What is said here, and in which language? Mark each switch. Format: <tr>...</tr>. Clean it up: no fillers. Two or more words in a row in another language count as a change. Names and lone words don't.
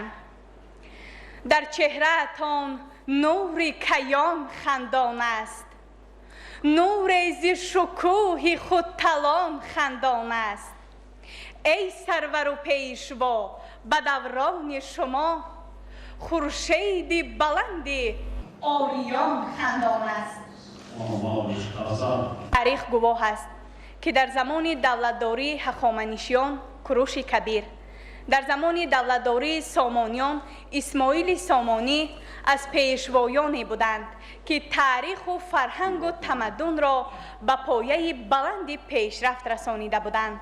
<tg>дар чеҳраатон нури каён хандон аст, нуре зи шукӯҳи худталон хандон аст. эй сарвару пешво ба даврони шумо</tg> <fa>خورشید بلند آریان خندان است. تاریخ گواه است که در زمان دولتداری هخامنشیان کوروش کبیر، در زمان دولتداری سامانیان اسماعیل سامانی از پیشوایانی بودند که تاریخ و فرهنگ و تمدن را به پایه بلند پیشرفت رسانیده بودند.</fa>